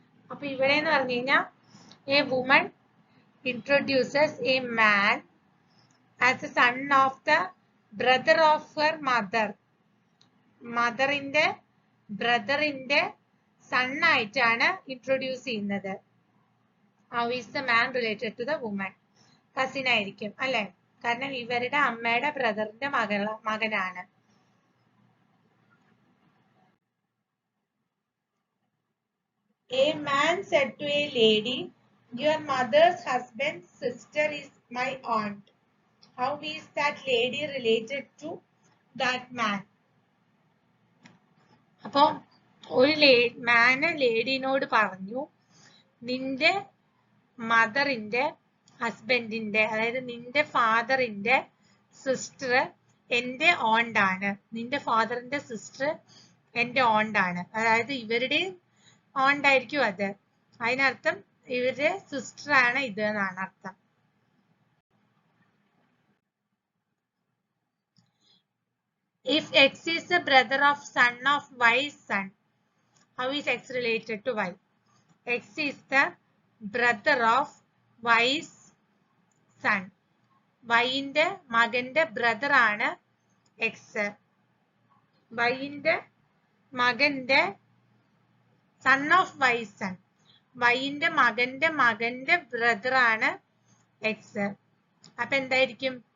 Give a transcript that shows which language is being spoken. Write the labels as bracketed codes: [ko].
[ml] അപ്പൊ ഇവിടെ എന്ന് പറഞ്ഞു കഴിഞ്ഞാൽ A woman [en] introduces a man as a son of the brother of her mother. [ml] മദറിന്റെ ബ്രദറിന്റെ സൺ ആയിട്ടാണ് ഇൻട്രൊഡ്യൂസ് ചെയ്യുന്നത്. [en] How is the man related to the woman? [ml] Cousin ആയിരിക്കും അല്ലെ, കാരണം ഇവരുടെ അമ്മയുടെ ബ്രദറിന്റെ മകനാണ്. [en] A man said to a lady, your mother's husband's sister is my aunt. How is that lady related to that man? [ml] അപ്പൊ ഒരു മാന് ലേഡിനോട് പറഞ്ഞു, നിന്റെ മദറിന്റെ ഹസ്ബൻഡിന്റെ, അതായത് നിന്റെ ഫാദറിന്റെ സിസ്റ്റർ എന്റെ ഓണ്ടാണ്, നിന്റെ ഫാദറിന്റെ സിസ്റ്റർ എന്റെ ഓണ്ടാണ്, അതായത് ഇവരുടെ ഓണ്ടായിരിക്കും അത്. അതിനർത്ഥം ഇവരുടെ സിസ്റ്റർ ആണ് ഇത് എന്നാണ് അർത്ഥം. [en] If X is the brother of son of Y's son, how is X related to Y? X is the brother of Y's son. [ml] Yന്റെ മകന്റെ ബ്രദർ ആണ് X. Yന്റെ മകന്റെ സൺ ഓഫ് Y son. Yന്റെ മകന്റെ ബ്രദർ ആണ് X. അപ്പൊ എന്തായിരിക്കും?